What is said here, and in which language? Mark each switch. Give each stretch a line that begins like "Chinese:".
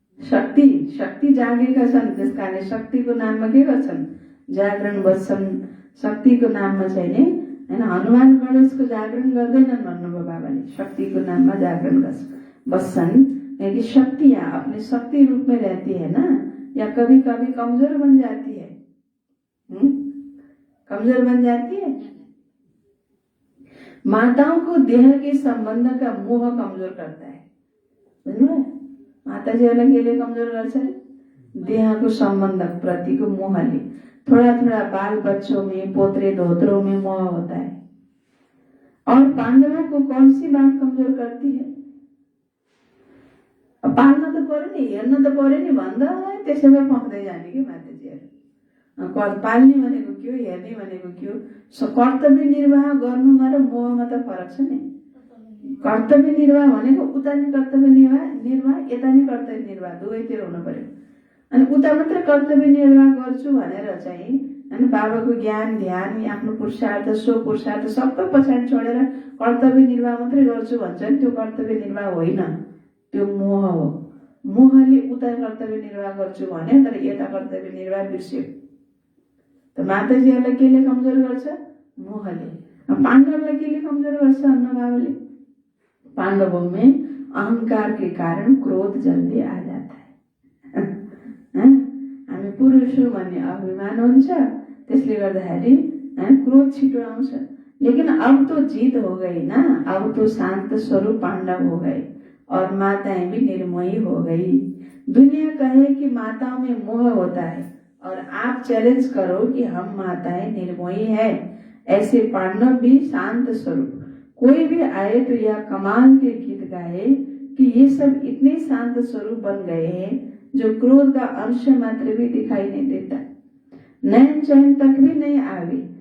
Nepali: शक्ति शक्ति जागेका छन्, त्यस कारणले शक्तिको नाममा के गर्छन्? जागरण बस्छन्। शक्तिको नाममा चाहिँ नि हैन, हनुमान गणेशको जागरण गर्दैनन् भन्नुभयो बाबाले, शक्तिको नाममा जागरण बस्छन्।
Hindi: क्योंकि शक्तियां अपने शक्ति रूप में रहती है ना, या कभी कभी कमजोर बन जाती है। कमजोर बन जाती है। माताओं को देह के संबंध का मोह कमजोर करता है।
Nepali: बुझ्नु? माताजीहरूलाई केले कमजोर गर्छ? देहको संबंध प्रतिको मोहले।
Hindi: थोड़ा थोड़ा बाल बच्चों में, पोतरे धोत्रों में मोह होता है। और पांडवों को कौन सी बात कमजोर करती है?
Nepali: पाल्न त पर्यो नि, हेर्न त पर्यो नि भन्दा त्यसैमा पक्दै जाने कि माताजीहरू। पाल्ने भनेको के हो, हेर्ने भनेको के हो? कर्तव्य निर्वाह गर्नुमा र मोहमा त फरक छ नि। कर्तव्य निर्वाह भनेको उता नि कर्तव्य निर्वाह, यता नि कर्तव्य निर्वाह, दुवैतिर हुनु पर्यो। अनि उता मात्र कर्तव्य निर्वाह गर्छु भनेर चाहिँ हैन, बाबाको ज्ञान ध्यान, आफ्नो पुरुषार्थ, सो पुरुषार्थ सबै पछाडि छोडेर कर्तव्य निर्वाह मात्रै गर्छु भन्छ नि, त्यो कर्तव्य निर्वाह होइन, त्यो मोह हो। मोहले उता कर्तव्य निर्वाह गर्छु भने तर यता कर्तव्य निर्वाह बिर्स्यो। त माताजीहरूलाई केले कमजोर गर्छ? मोहले। पाण्डवलाई केले कमजोर गर्छ अन्न बाबाले?
Hindi: पाण्डवों में अहंकार के कारण क्रोध जल्दी आ जाता है।
Nepali: हामी पुरुष हौं भन्ने अभिमान हुन्छ, त्यसले गर्दाखेरि क्रोध छिटो आउँछ।
Hindi: लेकिन अब तो जीत हो गई ना, अब तो शांत स्वरूप पांडव हो गए और माताएं भी निर्मोही हो गई। दुनिया कहे कि माताओं में मोह होता है और आप चैलेंज करो कि हम माताएं निर्मोही है। ऐसे पांडव भी शांत स्वरूप, कोई भी आए तो यह कमाल के गीत गाए कि ये सब इतने शांत स्वरूप बन गए हैं जो क्रोध का अंश मात्र भी दिखाई नहीं देता, नैन चैन तक भी नहीं आवे।